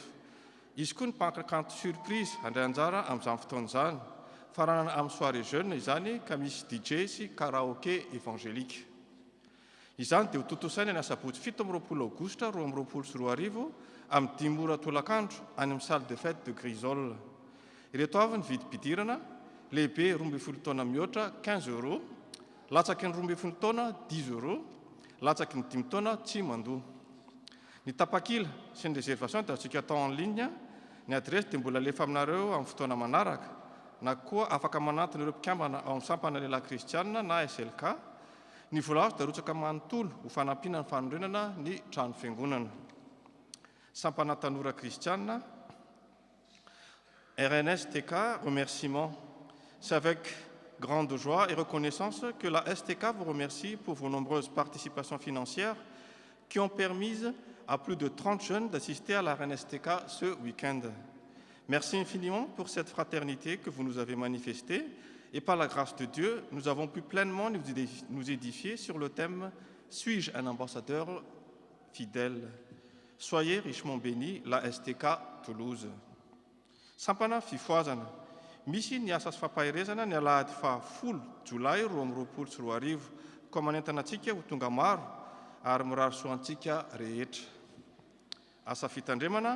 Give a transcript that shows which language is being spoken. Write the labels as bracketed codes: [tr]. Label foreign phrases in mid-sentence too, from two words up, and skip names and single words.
[mg] Izy koa ny mpanakanto surprise handray anjara amin'izany fotoan'izany. Farana amin'ny [fr] soirée jeune [mg] izany ka misy DJ sy [fr] karaoké évangélique. [mg] Izany dia ho totosaina ny asabotsy 17 Aogositra 2024 amin'ny 10 ora tolakandro any amin'ny [fr] salle de fête de Grisol. [mg] Ireto avy ny vidim-pidirana: lehibe 12 taona mihoatra 15 €, latsaky ny 12 taona 10 €, latsaky ny 5 taona tsy mandoa. Ny tapakila sy ny réservation dia atsika atao [fr] en ligne. [mg] Ny adresse dia mbola alefa aminareo amin'ny fotoana manaraka, na koa afaka manantona ireo mpikambana ao amin'ny sampana lehilahy kristianina na SLK. Ny vola azo dia arotsaka manontolo ho fanampiana ny fanorenana ny trano fiangonana. Sampana tanora kristianina. RNSTK, [fr] remerciement. C'est avec grande joie et reconnaissance que la STK vous remercie pour vos nombreuses participations financières qui ont permis à plus de 30 jeunes d'assister à la RNSTK ce week-end. Merci infiniment pour cette fraternité que vous nous avez manifestée et par la grâce de Dieu, nous avons pu pleinement nous édifier sur le thème « Suis-je un ambassadeur fidèle ?» Soyez richement bénis, la STK Toulouse. [mg] Sampana fifoazana. Misy ny asa sy fampahirezana ny alahady 10 Jolay 2024 koa manentana antsika ho tonga maro ary mirary soantsika rehetra. Asa fitandremana.